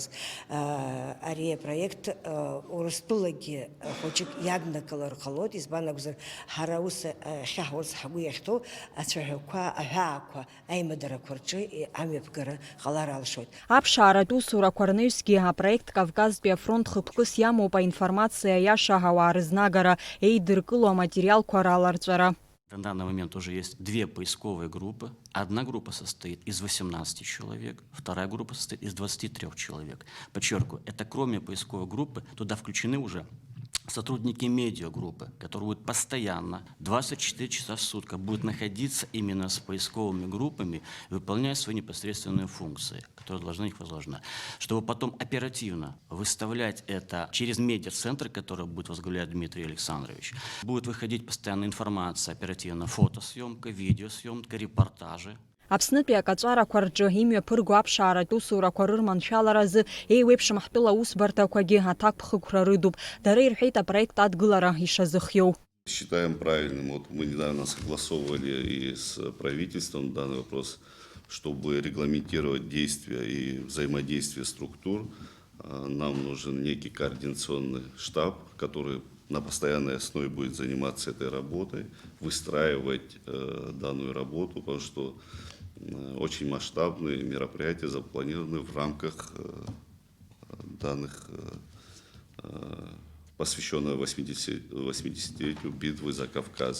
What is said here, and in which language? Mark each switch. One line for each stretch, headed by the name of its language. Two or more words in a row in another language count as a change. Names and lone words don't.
Abkhazian: Ари апроект Урыстәылагьы хәыҷык иаднакылар ҟалоит, избан акәзар ҳара ус ахьаҳуарц ҳгәы иахьҭоу ацәаҳәақәа, аҳәаақәа аимадарақәа рҿы амҩаԥгара ҟалар алшоит. Аԥшааратә усурақәа рнаҩсгьы апроект Кавказтәи афронт хықәкыс иамоуп аинформациа иаша ауаа рызнагара, еидыркыло аматериалқәа раларҵәара.
Russian: На данный момент уже есть две поисковые группы. Одна группа состоит из 18 человек, вторая группа состоит из 23 человек. Подчеркиваю, это кроме поисковой группы, туда включены уже сотрудники медиагруппы, которые будут постоянно, 24 часа в сутки, будут находиться именно с поисковыми группами, выполняя свои непосредственные функции, которые должны их возложены, чтобы потом оперативно выставлять это через медиацентр, который будет возглавлять Дмитрий Александрович. Будет выходить постоянная информация, оперативно фотосъемка, видеосъемка, репортажи.
Abkhazian: Аԥснытәи акаҵәарақәа рҿы имҩаԥырго аԥшааратә усурақәа рырманшәаларазы еиуеиԥшым ҳтәыла аусбарҭақәагьы аҭакԥхықәра рыдуп. Дара ирҳәеит апроект адгылара ишазыхиоу.
Russian: Считаем правильным, вот мы недавно согласовывали и с правительством данный вопрос, чтобы регламентировать действия и взаимодействие структур. Нам нужен некий координационный штаб, который на постоянной основе будет заниматься этой работой, выстраивать данную работу, потому что очень масштабные мероприятия запланированы в рамках данных, посвященного 80-летию битвы за Кавказ.